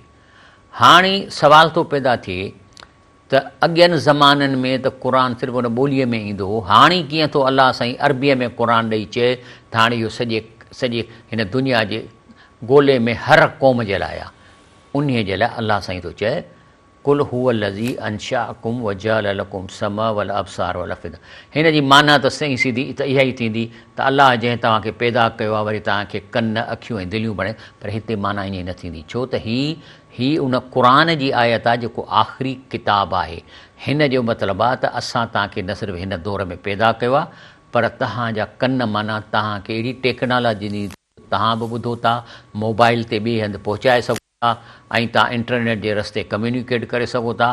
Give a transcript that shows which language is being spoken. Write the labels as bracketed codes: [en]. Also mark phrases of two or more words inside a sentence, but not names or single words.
[sd] हाणे सवाल थो पैदा थिए त अॻियनि ज़माननि में त क़ुर सिर्फ़ु उन ॿोलीअ में ईंदो हो, हाणे कीअं थो अलाह साईं अरबीअ में क़ुर ॾेई चए त हाणे इहो सॼे हिन दुनिया जे ॻोल्हे में हर क़ौम जे लाइ आहे। उन्हीअ जे लाइ अलाह साईं थो चए [ar] قل هو الذي أنشأكم وجعل لكم السمع والأبصار والأفئدة. [sd] हिन जी माना त सही सीधी त इहा ई थींदी त अलाह जंहिं तव्हांखे पैदा कयो आहे वरी तव्हांखे कन, अखियूं ऐं दिलियूं बणे, पर हिते माना ईअं न थींदी, छो त ही उन क़ुर जी आयत आहे जेको आख़िरी किताबु आहे। हिन जो मतिलबु आहे त असां तव्हांखे न सिर्फ़ु हिन दौर में पैदा कयो आहे, पर तव्हांजा कन माना तव्हांखे अहिड़ी टेक्नोलॉजी ॾिनी, तव्हां बि ॿुधो था, मोबाइल ते ॿिए हंधि पहुचाए सघो था, ऐं तव्हां इंटरनेट जे रस्ते कम्यूनिकेट करे सघो था।